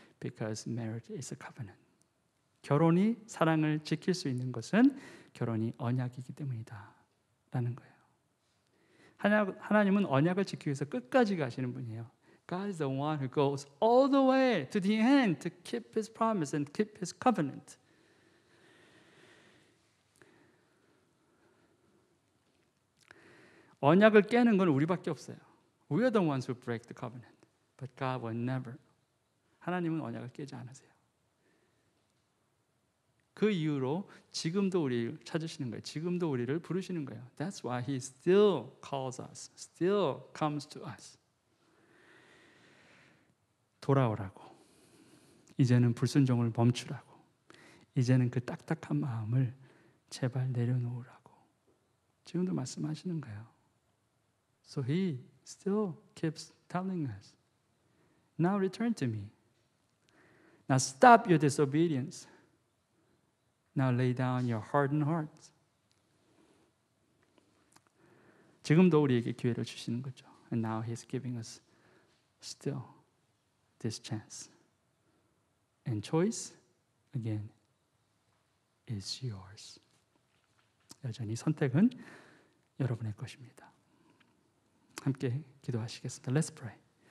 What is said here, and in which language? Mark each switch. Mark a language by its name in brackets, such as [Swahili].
[English] Because marriage is a covenant. [Korean] 결혼이 사랑을 지킬 수 있는 것은 결혼이 언약이기 때문이다 라는 거예요. 하나님은 언약을 지키기 위해서 끝까지 가시는 분이에요. [English] God is the one who goes all the way to the end to keep His promise and keep His covenant. [Korean] 언약을 깨는 건 우리밖에 없어요. [English] We are the ones who break the covenant. But God will never. [Korean] 하나님은 언약을 깨지 않으세요. 그 이유로 지금도 우리를 찾으시는 거예요. 지금도 우리를 부르시는 거예요. [English] That's why He still calls us, still comes to us. [Korean] 돌아오라고. 이제는 불순종을 멈추라고. 이제는 그 딱딱한 마음을 제발 내려놓으라고. 지금도 말씀하시는 거예요. [English] So He still keeps telling us, now return to me. Now stop your disobedience. Now lay down your hardened hearts. [Korean] 지금도 우리에게 기회를 주시는 거죠. [English] And now He's giving us still this chance. And choice, again, is yours. [Korean] 여전히 선택은 여러분의 것입니다. 함께 기도하시겠습니다. [English] Let's pray.